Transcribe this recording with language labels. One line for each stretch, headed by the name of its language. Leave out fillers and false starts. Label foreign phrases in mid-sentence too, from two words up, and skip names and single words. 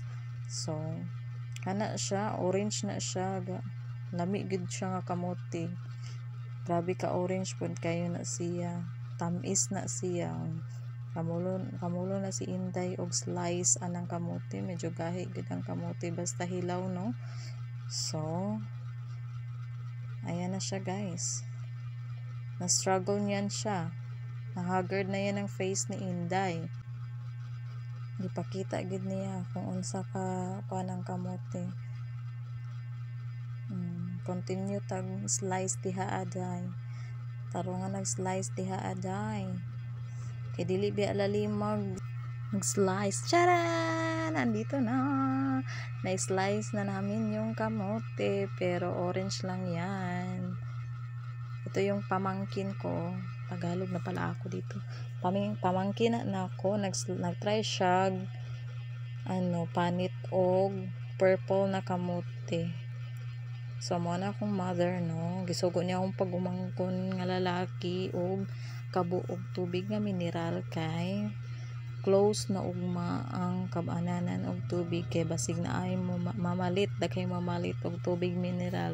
Cebuano: So kana siya orange na siya, lami gud siya nga kamote, grabe ka orange pod kayo na siya, tamis na siya. Kamulo na si Inday og slice anang kamote, medyo gahi gid ang kamote basta hilaw no. So ayan na siya guys, na struggle niyan siya, na-haggard na yan ang face ni Inday, gipakita gid niya kung unsa ka kuanang kamote. Continue tag slice diha aday, tarungan nag slice diha aday kay dili biya lalimag nag-slice. Charan!
Filipino: Nandito na. Na-slice na namin yung kamote, pero orange lang yan. Ito yung pamangkin ko. Tagalog na pala ako dito. Pamangkin na ako.
Cebuano: Nag-try siya panit og purple na kamote. So, mo na akong mother, no? Gisugo niya akong pagumangkon nga lalaki og kabuog tubig nga mineral kay close na ugma ang kabananan og tubig kay basig na ay mo mamalit mamalit og tubig mineral.